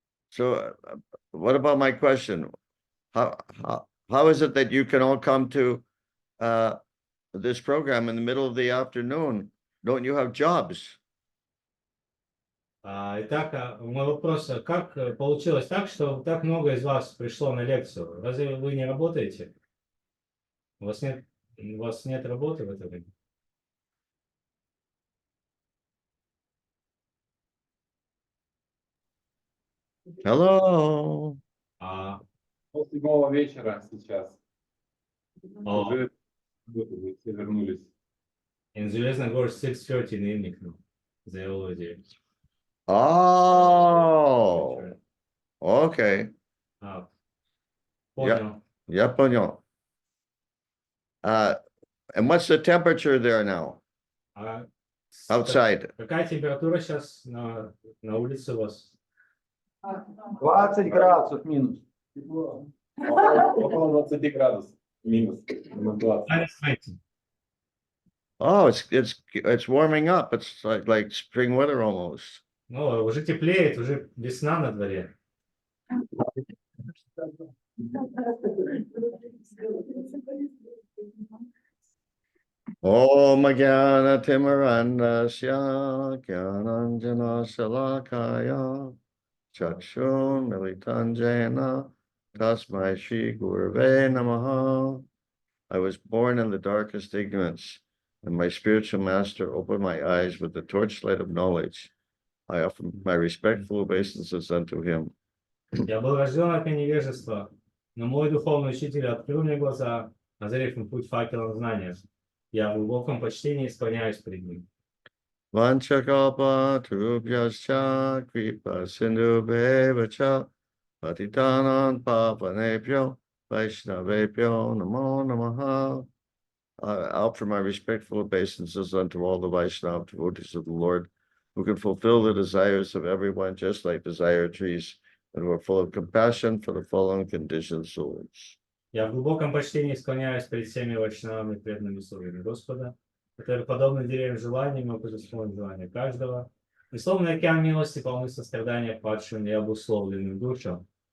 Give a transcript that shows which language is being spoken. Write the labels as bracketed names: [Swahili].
[English] So what about my question? How is it that you can all come to this program in the middle of the afternoon? Don't you have jobs? [Russian] Итак, мой вопрос, как получилось так, что так много из вас пришло на лекцию? Разве вы не работаете? У вас нет работы в это время? [English] Hello. А, [Russian] Пол 7 вечера сейчас. о, Уже все вернулись. [English] in Железногорск 6:30 in the evening now. They already. Oh, okay. [Russian] Понял. Я понял. [English] And what's the temperature there now? А Outside? [Russian] какая температура сейчас на улице у вас? 20 градусов минус. Около 20 градусов. Минус 20. [English] Oh, it's warming up. It's like spring weather almost. [Russian] Ну, уже теплеет, уже весна на дворе. [Sanskrit] Om Jnana Timirandasya Jnananjana Shalakaya Chakshun Militanjana Tasmai Shri Gurave Namaha. [English] I was born in the darkest ignorance, and my spiritual master opened my eyes with the torchlight of knowledge. I offer my respectful obeisances unto him. [Russian] Я был рожден от невежества, но мой духовный учитель открыл мне глаза, озарив им путь факелом знания. Я в глубоком почтении склоняюсь перед ним. [Sanskrit] Vanchakalpa Trubhyascha Kripa Sindhubheva Patitanan Pavanebhyo Vaishnavebhyo Namo Namaha. [English] I offer my respectful obeisances unto all the Vaishnava devotees of the Lord, who can fulfill the desires of everyone, just like desire trees, and who are full of compassion for the fallen conditioned souls. [Russian] Я в глубоком почтении склоняюсь перед всеми вайшнавами, преданными слугами Господа, которые, подобно деревьям желаний, могут исполнить желания каждого. И словно океан милости полны сострадания падшим и обусловленным душам.